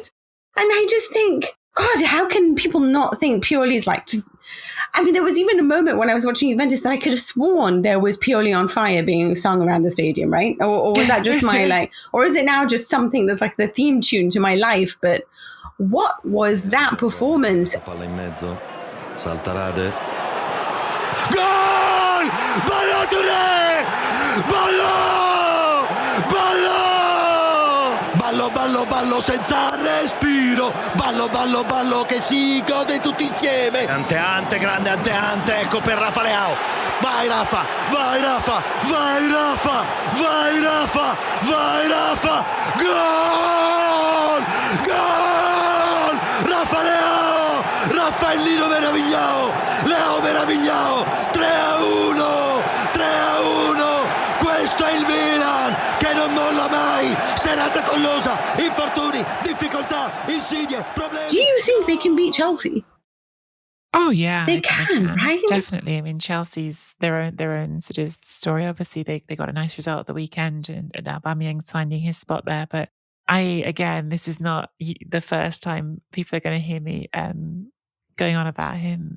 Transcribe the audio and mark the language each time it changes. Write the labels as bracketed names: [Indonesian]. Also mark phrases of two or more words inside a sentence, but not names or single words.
[English] And I just think, God, how can people not think Pioli's like just... I mean, there was even a moment when I was watching Juventus that I could have sworn there was Pioli on Fire being sung around the stadium, right? Or was that just my or is it now just something that's like the theme tune to my life? But what was that performance? [Italian] Palla in mezzo, Saltarade. Gol! Ballo Touré! Ballo! Ballo! Ballo, ballo, ballo senza respiro. Ballo, ballo, ballo che si gode tutti insieme. Ante, grande ante, ecco per Rafael Leão. Vai Rafa, vai Rafa, vai Rafa, vai Rafa, vai Rafa. Gol! Gol! Rafa Leão! Raffaellino meravigliao! Leão meravigliao! 3-1! 3-1! Questo è il Milan che non molla mai. Serata collosa, infortuni, difficoltà, insidie, problemi. [English] Do you think they can beat Chelsea? Oh yeah, they can, right? Definitely. I mean, Chelsea's their own sort of story. Obviously, they got a nice result at the weekend, and Aubameyang's finding his spot there. But this is not the first time people are going to hear me going on about him.